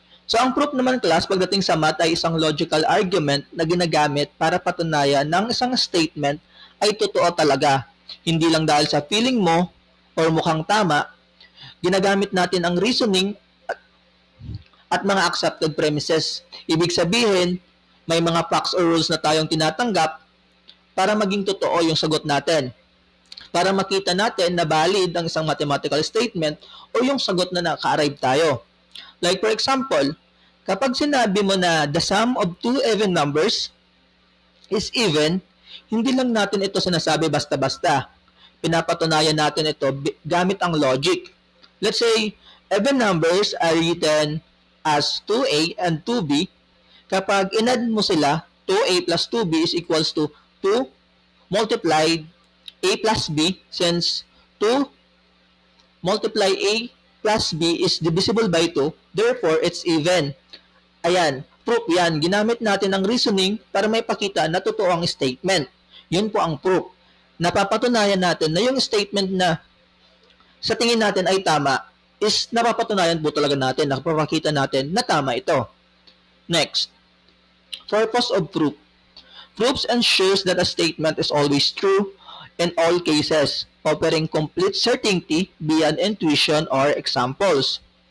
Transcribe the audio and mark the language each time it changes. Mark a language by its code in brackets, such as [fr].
[tl] So, ang proof naman, class, pagdating sa math ay isang logical argument na ginagamit para patunayan ng isang statement ay totoo talaga. Hindi lang dahil sa feeling mo or mukhang tama, ginagamit natin ang reasoning at mga accepted premises. Ibig sabihin, may mga facts or rules na tayong tinatanggap para maging totoo yung sagot natin. Para makita natin na valid ang isang mathematical statement o yung sagot na naka-arrive tayo. Like for example, kapag sinabi mo na [en] the sum of two even numbers is even, [tl] hindi lang natin ito sinasabi basta-basta. Pinapatunayan natin ito gamit ang logic. [en] Let's say, even numbers are written as 2a and 2b. [tl] Kapag inad mo sila, [en] 2a plus 2b is equals to 2 multiplied a plus b, since 2 multiply a plus b is divisible by 2, therefore it's even. [tl] Ayan, proof yan. Ginamit natin ang reasoning para may pakita na totoo ang statement. Yun po ang proof. Napapatunayan natin na yung statement na sa tingin natin ay tama is napapatunayan po talaga natin, napapakita natin na tama ito. [en] Next, purpose of proof. Proofs ensures that a statement is always true in all cases, offering complete certainty beyond intuition or examples.